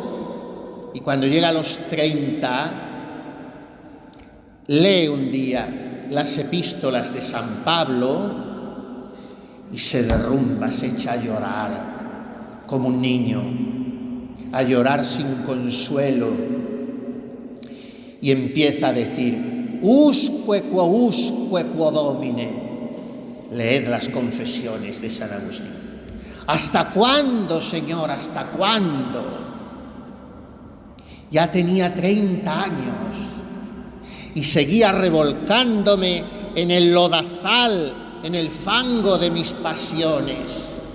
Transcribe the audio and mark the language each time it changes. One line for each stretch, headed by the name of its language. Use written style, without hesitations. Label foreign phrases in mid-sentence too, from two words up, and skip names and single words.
Spanish: Y cuando llega a los 30, lee un día las epístolas de San Pablo y se derrumba, se echa a llorar como un niño, a llorar sin consuelo. Y empieza a decir:
Latin: usque quo Domine.
Spanish: Leed las confesiones de San Agustín. ¿Hasta cuándo, Señor? ¿Hasta cuándo? Ya tenía 30 años y seguía revolcándome en el lodazal, en el fango de mis pasiones.